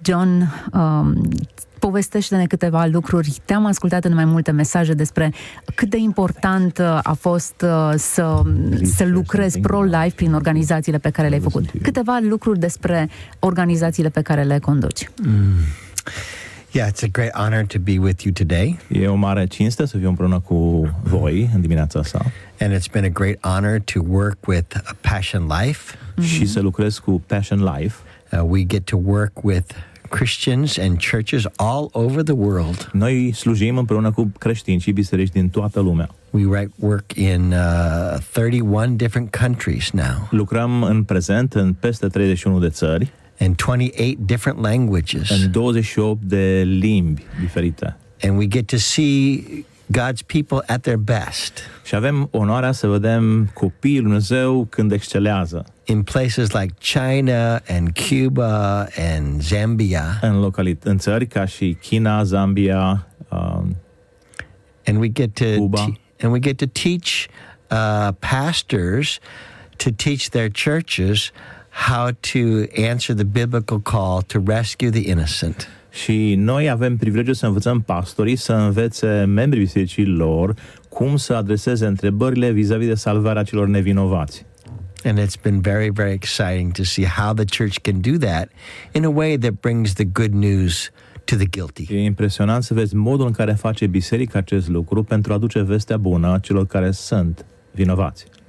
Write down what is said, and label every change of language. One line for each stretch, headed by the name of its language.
Romanian: John, povestește-ne câteva lucruri. Te-am ascultat în mai multe mesaje despre cât de important a fost să lucrezi pro-life prin organizațiile pe care le-ai făcut. Câteva lucruri despre organizațiile pe care le conduci.
English: Yeah, it's a great honor to be with you today.
Romanian: E o mare cinste să fiu împreună cu voi în dimineața asta.
English: And it's been a great honor to work with Passion Life.
Romanian: Și să lucrez cu Passion Life.
English: We get to work with Christians and churches all over the world.
Romanian: Noi slujim împreună cu creștini și biserici din toată lumea.
English: We work in 31 different countries now.
Romanian: Lucrăm în prezent în peste 31 de țări.
English: And 28 different languages.
Romanian: În 28 de limbi diferite.
English: And we get to see God's people at their best.
Romanian: Și avem onoarea să vedem copiii lui Dumnezeu când excelează.
English: In places like China and Cuba and Zambia.
Romanian: În țări ca și China, Zambia,
English: and we get to
Romanian: Cuba.
English: And we get to teach pastors to teach their churches how to answer the biblical call to rescue the innocent.
Romanian: Și noi avem privilegiul să învățăm pastorii să învețe membrii bisericii lor cum să adreseze întrebările vis-a-vis de salvarea celor nevinovați.
English: And it's been very, very exciting to see how the church can do that in a way that brings the good news to the guilty.
Romanian: E impresionant să vezi modul în care face biserica acest lucru pentru a aduce vestea bună celor care sunt vinovați.